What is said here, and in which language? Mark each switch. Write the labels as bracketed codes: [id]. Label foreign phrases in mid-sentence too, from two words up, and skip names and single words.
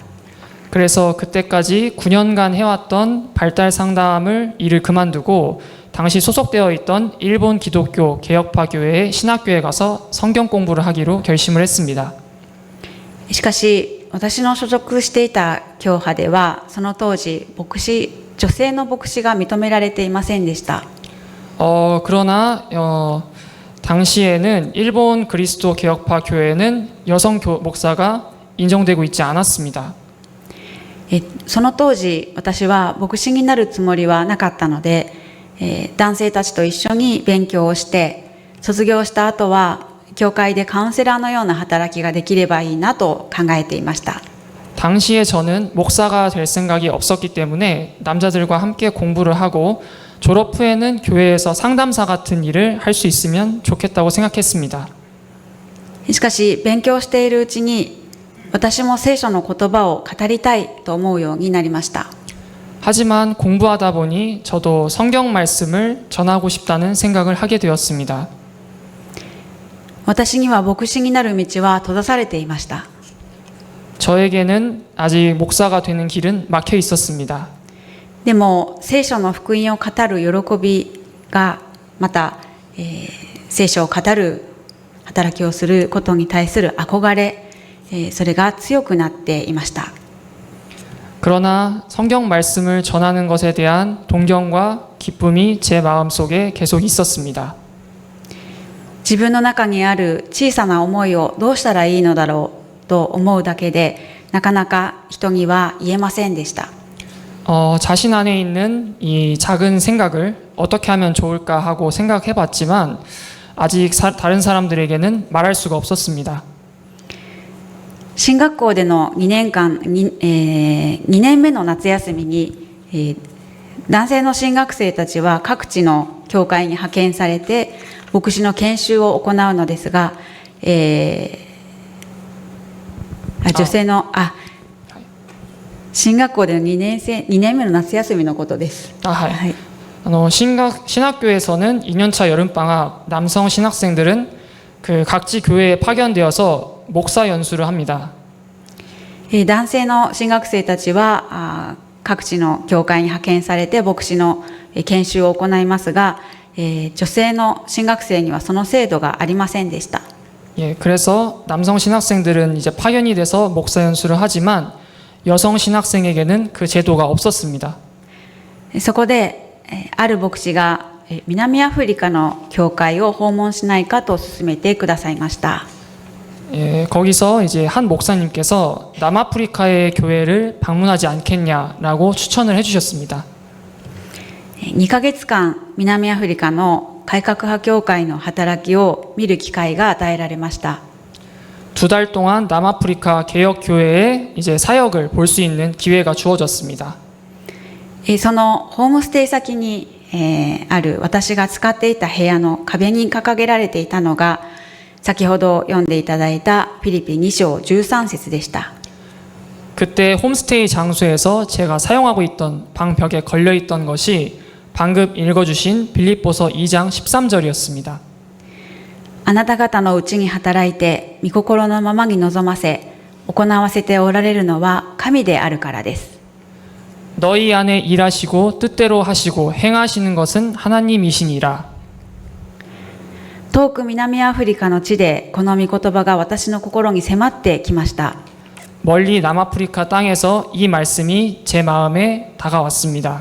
[ko] 그래서 그때까지 9년간 해왔던 발달 상담을 일을 그만두고 당시 소속되어 있던 일본 기독교 개혁파 교회의 신학교에 가서 성경 공부를 하기로 결심을 했습니다. [ja] しかし私の所属していた教派ではその当時女性の牧師が認められていませんでした。 [ko] 그러나 당시에는 일본 그리스도 개혁파 교회는 여성 목사가 인정되고 있지 않았습니다. [ja] その当時私は牧師になるつもりはなかったので、男性たちと一緒に勉強をして卒業した後は教会でカウンセラーのような働きができればいいなと考えていました。 [ko] 당시에 저는 목사가 될 생각이 없었기 때문에 남자들과 함께 공부를 하고 졸업 후에는 교회에서 상담사 같은 일을 할 수 있으면 좋겠다고 생각했습니다. [ja] しかし勉強しているうちに私も聖書の言葉を語りたいと思うようになりました。 [ko] 하지만 공부하다 보니 저도 성경 말씀을 전하고 싶다는 생각을 하게 되었습니다. [ja] 私には牧師になる道は閉ざされていました。 [ko] 저에게는 아직 목사가 되는 길은 막혀 있었습니다. [ja] でも聖書の福音を語る喜びがまた、聖書を語る働きをすることに対する憧れ、それが強くなっていました。 [ko] 그러나 성경 말씀을 전하는 것에 대한 동경과 기쁨이 제 마음속에 계속 있었습니다. [ja] 自分の中にある小さな思いをどうしたらいいのだろうと思うだけでなかなか人には言えませんでした。 [ko] 자신 안에 있는 이 작은 생각을 어떻게 하면 좋을까 하고 생각해 봤지만 아직 다른 사람들에게는 말할 수가 없었습니다. [ja] 進学校での2年間、2年目の夏休みに、男性の進学生たちは各地の教会に派遣されて牧師の研修を行うのですが、女性の進学校での2年目の夏休みのことです。はい。 [ko] 신학교에서는 2년차 여름방학 남성 신학생들은 그 각지 교회에 파견되어서 목사 연수를 합니다. [ja] 男性の進学生たちは各地の教会に派遣されて牧師の研修を行いますが、女性の進学生にはその制度がありませんでした。 [ko] 예, 그래서 남성 신학생들은 이제 파견이 돼서 목사 연수를 하지만 여성 신학생에게는 그 제도가 없었습니다. [ja] そこである牧師が南アフリカの教会を訪問しないかと勧めてくださいました。 [ko] 예, 거기서 이제 한 목사님께서 남아프리카의 교회를 방문하지 않겠냐라고 추천을 해주셨습니다. [ja] 2 ヶ月間南アフリカの改革派教会の働きを見る機会が与えられました。 [ko] 2달 동안 남아프리카 개혁 교회의 이제 사역을 볼 수 있는 기회가 주어졌습니다. [ja] そのホームステイ先に、ある私が使っていた部屋の壁に掲げられていたのが先ほど読んでいただいたフィリピ2章13節でした。 [ko] 그때 홈스테이 장소에서 제가 사용하고 있던 방벽에 걸려있던 것이 방금 읽어주신 빌립보서 2장 13절이었습니다. [ja] あなた方のうちに働いて御心のままに望ませ行わせておられるのは神であるからです。 [ko] 너희 안에 일하시고 뜻대로 하시고 행하시는 것은 하나님이시니라. [ja] 遠く南アフリカの地でこの御言葉が私の心に迫ってきました。 [ko] 멀리 남아프리카 땅에서 이 말씀이 제 마음에 다가왔습니다.